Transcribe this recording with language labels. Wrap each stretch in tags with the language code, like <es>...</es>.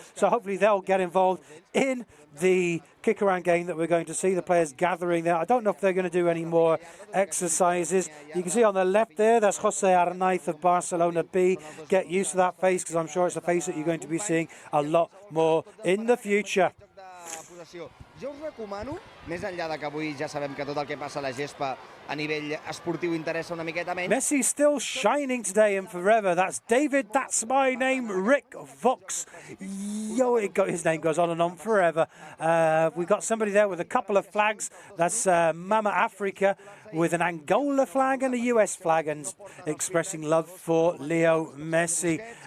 <en>So hopefully they'll get involved in the kick-around game that we're going to see. The players gathering there. I don't know if they're going to do any more exercises. You can see on the left there, that's Jose Arnaiz of Barcelona B. Get used to that face, because I'm sure it's a face that you're going to be seeing a lot more in the future.</en> <ca>Jo us recomano, més enllà de que avui ja sabem que tot el que passa a la gespa a nivell esportiu interessa una miqueta menys.</ca> <en>Messi still shining today and forever. That's David, that's my name, Rick Vox. Yo, his name goes on and on forever. We've got somebody there with a couple of flags. That's Mama Africa with an Angola flag and a US flag, and expressing love for Leo Messi.</en>